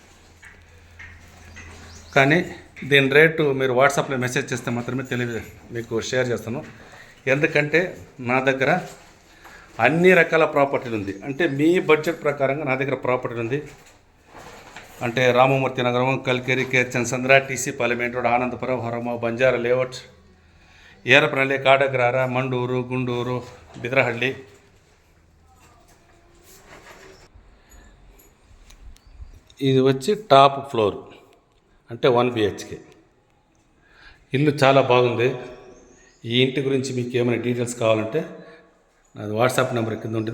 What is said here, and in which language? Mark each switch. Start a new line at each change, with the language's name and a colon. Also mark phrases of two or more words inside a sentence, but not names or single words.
Telugu: కానీ దీని రేటు మీరు వాట్సాప్లో మెసేజ్ చేస్తే మాత్రమే మీకు షేర్ చేస్తాను. ఎందుకంటే నా దగ్గర అన్ని రకాల ప్రాపర్టీలు ఉంది. అంటే మీ బడ్జెట్ ప్రకారంగా నా దగ్గర ప్రాపర్టీ ఉంది. అంటే రామమూర్తి నగరం, కల్కేరి, కే చన్నసంద్ర, టీసీ పార్లమెంట్ రోడ్, ఆనందపురం, ಹೊರಮ, ಬಂಜಾರ ಲೇಔಟ್, ಏರಪನಹಳ್ಳಿ, ಕಾಡಗ್ರಹಾರ, ಮಂಡೂರು, ಗುಂಡೂರು, ಬಿದರಹಳ್ಳಿ. ఇది వచ్చి టాప్ ఫ్లోర్, అంటే 1 BHK ఇల్లు చాలా బాగుంది. ఈ ఇంటి గురించి మీకు ఏమైనా డీటెయిల్స్ కావాలంటే నాది వాట్సాప్ నెంబర్ కింద ఉంటుంది.